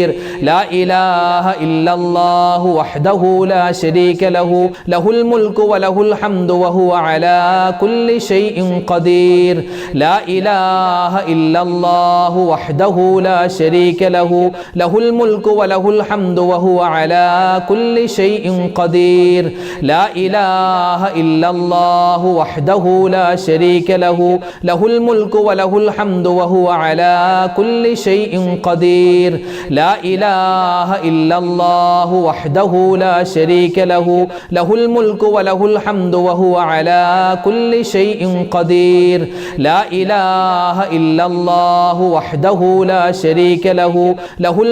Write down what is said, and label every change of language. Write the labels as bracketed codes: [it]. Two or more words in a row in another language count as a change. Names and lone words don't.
[ar] لا إله إلا الله وحده لا شريك له له الملك وله الحمد وهو على كل شيء قدير. لا إله إلا الله وحده لا شريك له له الملك وله الحمد وهو على كل شيء قدير. لا إله إلا الله إلا الله وحده لا شريك له له الملك وله الحمد وهو على كل شيء قدير لا إله إلا الله وحده لا شريك له له الملك وله الحمد وهو على كل شيء قدير لا إله إلا الله وحده لا شريك له له